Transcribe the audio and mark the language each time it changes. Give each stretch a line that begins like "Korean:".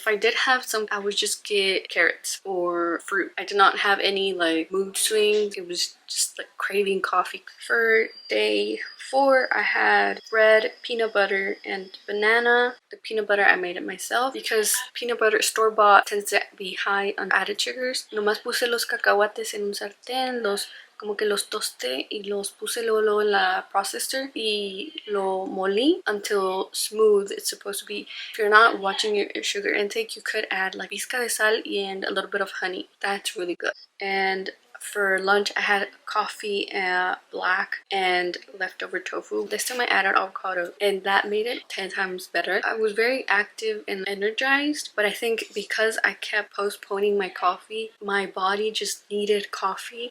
English: If I did have some, I would just get carrots or fruit. I did not have any like mood swings. It was just like craving coffee. For day 4, I had bread, peanut butter, and banana. The peanut butter I made it myself because peanut butter store-bought tends to be high on added sugars.
Spanish: Nomás puse los cacahuates en un sartén, como que los tosté y los puse luego en la processor y lo molí
English: until smooth it's supposed to be. If you're not watching your sugar intake, you could add like
Spanish: pizca de sal
English: and a little bit of honey. That's really good. And for lunch I had coffee, black, and leftover tofu. This time I added avocado and that made it 10 times better. I was very active and energized, but I think because I kept postponing my coffee, my body just needed coffee.